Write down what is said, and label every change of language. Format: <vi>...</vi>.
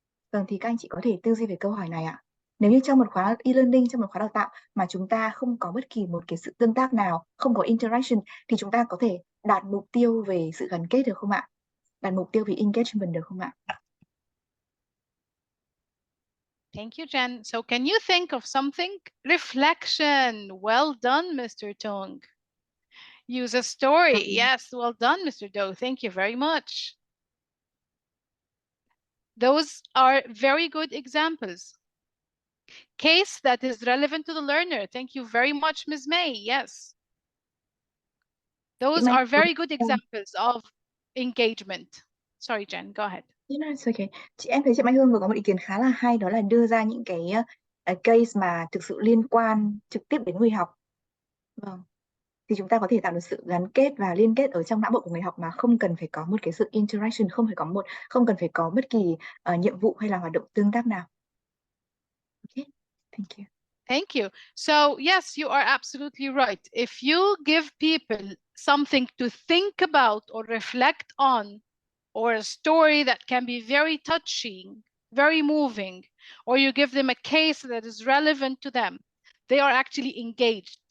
<vi>Vâng, thì các anh chị có thể tư duy về câu hỏi này ạ. Nếu như trong một khóa e-learning, trong một khóa đào tạo mà chúng ta không có bất kỳ một cái sự tương tác nào, không có interaction, thì chúng ta có thể đạt mục tiêu về sự gắn kết được không ạ? Đạt mục tiêu về engagement được không ạ?</vi> <en>Thank you, Jen. So can you think of something? Reflection. Well done, Mr. Tong. Use a story. Yes, well done, Mr. Do. Thank you very much. Those are very good examples. Case that is relevant to the learner. Thank you very much, Ms. May. Yes. Those are very good examples of engagement. Sorry, Jen, go ahead. It's okay.</en> <vi>Em thấy chị Mai Hương vừa có một ý kiến khá là hay, đó là đưa ra những cái case mà thực sự liên quan trực tiếp đến người học. Vâng. Thì chúng ta có thể tạo được sự gắn kết và liên kết ở trong não bộ của người học mà không cần phải có một cái sự interaction, không cần phải có bất kỳ nhiệm vụ hay là hoạt động tương tác nào.</vi> <en>Okay. Thank you. Thank you. So yes, you are absolutely right. If you give people something to think about or reflect on, or a story that can be very touching, very moving, or you give them a case that is relevant to them, they are actually engaged.</en>